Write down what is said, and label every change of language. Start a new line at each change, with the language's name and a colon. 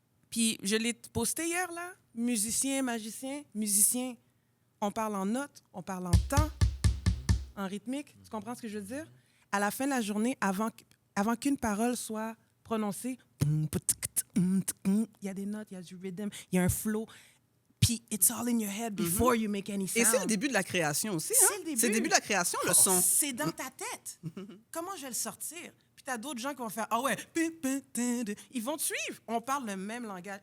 French: Puis je l'ai posté hier, là. Musicien, magicien, musicien. On parle en notes, on parle en temps, en rythmique. Tu comprends ce que je veux dire? À la fin de la journée, avant qu'une parole soit prononcée, il y a des notes, il y a du rhythm, il y a un flow. Puis
English: it's all in your head before you make any sound.
French: Et c'est le début de la création aussi. Hein? C'est le début de la création, le son. C'est dans ta tête. Comment je vais le sortir? Tu as d'autres gens qui vont faire « Ah ouais! » Ils vont te suivre. On parle le même langage.